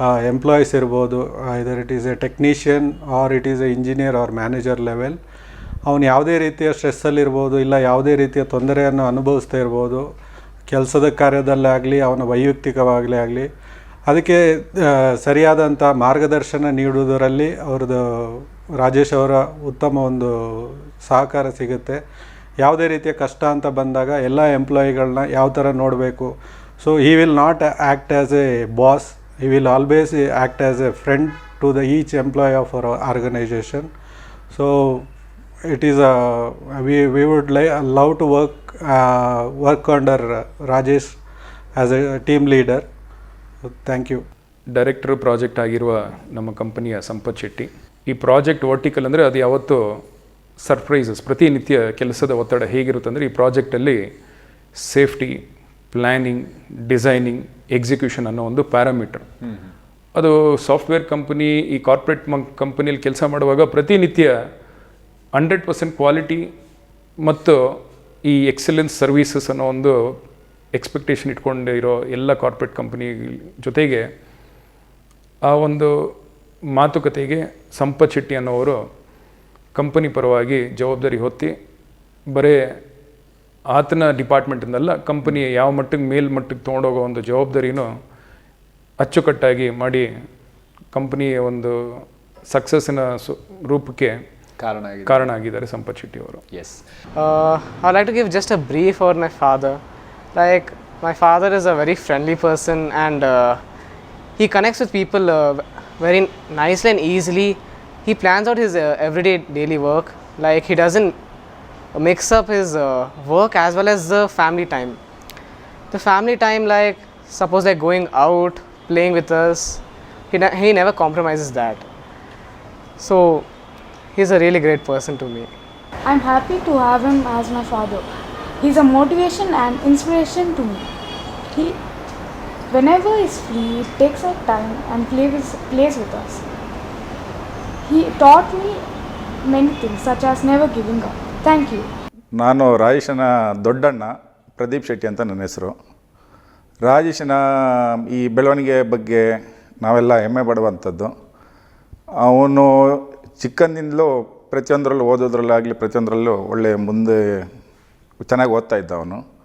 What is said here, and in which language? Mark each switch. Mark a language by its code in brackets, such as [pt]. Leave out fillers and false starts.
[kn] Employees ಇರ್ಬೋದು, [en] either it is a technician or it is a engineer or manager level, [kn] ಅವನು ಯಾವುದೇ ರೀತಿಯ ಸ್ಟ್ರೆಸ್ಸಲ್ಲಿರ್ಬೋದು, ಇಲ್ಲ ಯಾವುದೇ ರೀತಿಯ ತೊಂದರೆಯನ್ನು ಅನುಭವಿಸ್ತಾ ಇರ್ಬೋದು, ಕೆಲಸದ ಕಾರ್ಯದಲ್ಲಾಗಲಿ ಅವನ ವೈಯಕ್ತಿಕವಾಗಲೇ ಆಗಲಿ, ಅದಕ್ಕೆ ಸರಿಯಾದಂಥ ಮಾರ್ಗದರ್ಶನ ನೀಡುವುದರಲ್ಲಿ ಅವ್ರದ್ದು ರಾಜೇಶ್ ಅವರ ಉತ್ತಮ ಒಂದು ಸಹಕಾರ ಸಿಗುತ್ತೆ. ಯಾವುದೇ ರೀತಿಯ ಕಷ್ಟ ಅಂತ ಬಂದಾಗ ಎಲ್ಲ ಎಂಪ್ಲಾಯಿಗಳನ್ನ ಯಾವ ಥರ ನೋಡಬೇಕು. [en] So he will not act as a boss, he will always act as a friend to the each employee of our organisation. So it is we would love to work under Rajesh as a team leader. Thank you. [kn] Director project ಆಗಿರುವ ನಮ್ಮ ಕಂಪನಿಯ ಸಂಪತ್ ಶೆಟ್ಟಿ, ಈ project vertical ಅಂದರೆ ಅದು ಯಾವತ್ತೂ surprises, ಪ್ರತಿನಿತ್ಯ ಕೆಲಸದ ಒತ್ತಡ ಹೇಗಿರುತ್ತೆ ಅಂದರೆ, ಈ ಪ್ರಾಜೆಕ್ಟಲ್ಲಿ ಸೇಫ್ಟಿ, ಪ್ಲ್ಯಾನಿಂಗ್, ಡಿಸೈನಿಂಗ್, ಎಕ್ಸಿಕ್ಯೂಷನ್ ಅನ್ನೋ ಒಂದು ಪ್ಯಾರಾಮೀಟರ್. ಅದು ಸಾಫ್ಟ್ವೇರ್ ಕಂಪನಿ, ಈ ಕಾರ್ಪೊರೇಟ್ ಕಂಪನಿಯಲ್ಲಿ ಕೆಲಸ ಮಾಡುವಾಗ ಪ್ರತಿನಿತ್ಯ 100% ಕ್ವಾಲಿಟಿ ಮತ್ತು ಈ ಎಕ್ಸಲೆನ್ಸ್ ಸರ್ವೀಸಸ್ ಅನ್ನೋ ಒಂದು ಎಕ್ಸ್ಪೆಕ್ಟೇಷನ್ ಇಟ್ಕೊಂಡಿರೋ ಎಲ್ಲ ಕಾರ್ಪೊರೇಟ್ ಕಂಪನಿ ಜೊತೆಗೆ ಆ ಒಂದು ಮಾತುಕತೆಗೆ ಸಂಪತ್ ಶೆಟ್ಟಿ ಅನ್ನೋವರು ಕಂಪನಿ ಪರವಾಗಿ ಜವಾಬ್ದಾರಿ ಹೊತ್ತಿ, ಬರೀ ಆತನ ಡಿಪಾರ್ಟ್ಮೆಂಟಿಂದಲ್ಲ, ಕಂಪನಿ ಯಾವ ಮಟ್ಟಕ್ಕೆ ಮೇಲ್ಮಟ್ಟಕ್ಕೆ ತೊಗೊಂಡೋಗೋ ಒಂದು ಜವಾಬ್ದಾರಿನೂ ಅಚ್ಚುಕಟ್ಟಾಗಿ ಮಾಡಿ ಕಂಪನಿಯ ಒಂದು ಸಕ್ಸಸ್ಸಿನ ರೂಪಕ್ಕೆ ಕಾರಣ ಆಗಿದ್ದಾರೆ ಸಂಪತ್ ಶೆಟ್ಟಿ ಅವರು. [en] Yes, I'd like to give just a brief about my father. Like, my father is a very friendly person, and he connects with people very nicely and easily. He plans out his everyday daily work. Like, he doesn't mix up his work as well as the family time. The family time, like, suppose like going out, playing with us, he never compromises that. So he's a really great person to me. I'm happy to have him as my father. He's a motivation and inspiration to me. He, whenever he's free, takes out time and plays with us. He taught me many things, such as never giving up. Thank you. [kn] ನಾನು ರಾಜೇಶನ ದೊಡ್ಡಣ್ಣ ಪ್ರದೀಪ್ ಶೆಟ್ಟಿ ಅಂತ ನನ್ನ ಹೆಸರು. ರಾಜೇಶನ ಈ ಬೆಳವಣಿಗೆ ಬಗ್ಗೆ ನಾವೆಲ್ಲ ಹೆಮ್ಮೆ ಪಡುವಂಥದ್ದು. ಅವನು ಚಿಕ್ಕಂದಿಂದಲೂ ಪ್ರತಿಯೊಂದರಲ್ಲೂ ಓದೋದ್ರಲ್ಲಾಗಲಿ ಪ್ರತಿಯೊಂದರಲ್ಲೂ ಒಳ್ಳೆ ಮುಂದೆ ಚೆನ್ನಾಗಿ ಓದ್ತಾ ಇದ್ದ ಅವನು.